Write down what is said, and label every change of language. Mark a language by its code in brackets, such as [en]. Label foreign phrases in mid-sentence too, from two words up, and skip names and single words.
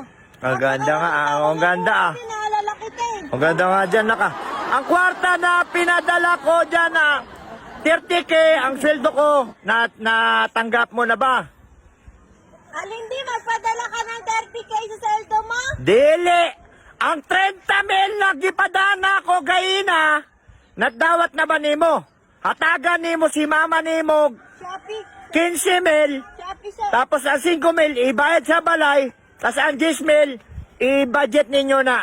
[tl] Ang ganda nga, ah. Ang ganda, ah. Pinaalala kita, eh. Ang ganda nga dyan, naka. Ang kwarta na pinadala ko dyan, ah. 30K ang sweldo ko. Natanggap mo na ba? Alin, Di, magpadala ka ng 30K sa sweldo mo? [ceb] Dili! Ang 30 mil na gipadana ko gayina, nagdawat na ba nimo? Hatagan nimo si mama nimo Shopee. 15 mil, Shopee, sir. tapos ang 5 mil ibayad sa balay, tapos ang 10 mil i-budget ninyo na.